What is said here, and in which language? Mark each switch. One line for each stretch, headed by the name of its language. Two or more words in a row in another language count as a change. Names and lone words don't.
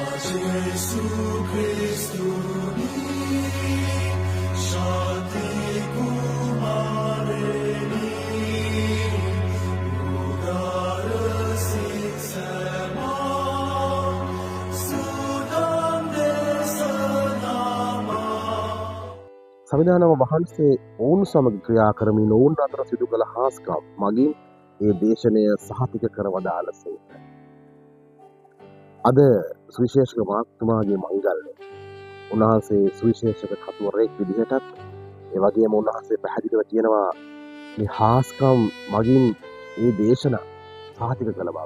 Sinhala: Gesù Cristo ni Shanti Kumareni Udara Siksama Sudam Desanama සංවිධානම වහන්සේ ඔවුන් සමග ක්‍රියා කරමින් ඔවුන් අතර සිදු කළ හාස්කම් මගින් ඒ දේශනය සහතික කර වදාළසේක. අද සුවිශේෂක මාර්තුමාගේ මංගල්‍ය උන්වහන්සේ සුවිශේෂක කතුවරයෙක් විදිහටත් ඒ වගේම උන්වහන්සේ පැහැදිලිව කියනවා මේ හාස්කම් මගින් ඒ දේශන සහතික කළ බව.